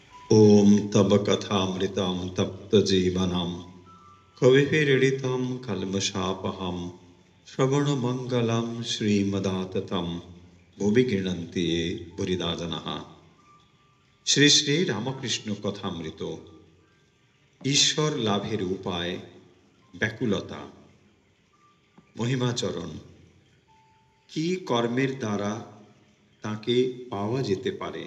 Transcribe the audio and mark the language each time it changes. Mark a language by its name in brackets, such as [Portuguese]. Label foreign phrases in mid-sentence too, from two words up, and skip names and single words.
[Sanskrit] ॐ तव कथामृतं तप्तजीवनं कविभिरीडितं कल्मषापहं श्रवणमङ्गलं श्रीमदाततं भुवि गृह्णन्ति ये भूरिदा जनाः। [Bangla] শ্রী শ্রী রামকৃষ্ণ কথামৃত। ঈশ্বর লাভের উপায়, ব্যাকুলতা। মহিমাচরণ। কি কর্মের দ্বারা তাকে পাওয়া যেতে পারে?